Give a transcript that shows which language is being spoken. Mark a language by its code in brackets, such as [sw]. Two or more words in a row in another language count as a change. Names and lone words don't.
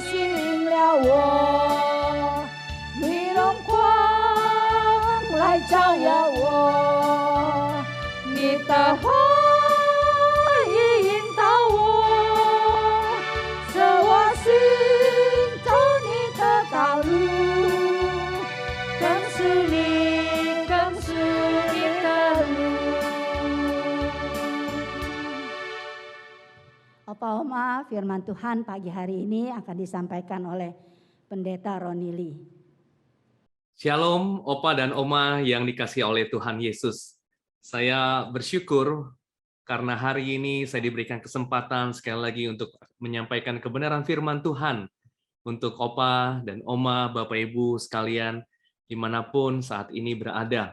[zh] 吸引了我，你荣光来照耀我，你的话语引导我，使我行走你的道路，跟随你，跟随你的路。 [id] Opa Oma, firman Tuhan pagi hari ini akan disampaikan oleh Pendeta Roni Lee. Shalom, Opa dan Oma yang dikasihi oleh Tuhan Yesus. Saya bersyukur karena hari ini saya diberikan kesempatan sekali lagi untuk menyampaikan kebenaran firman Tuhan untuk Opa dan Oma, Bapak Ibu sekalian, dimanapun saat ini berada.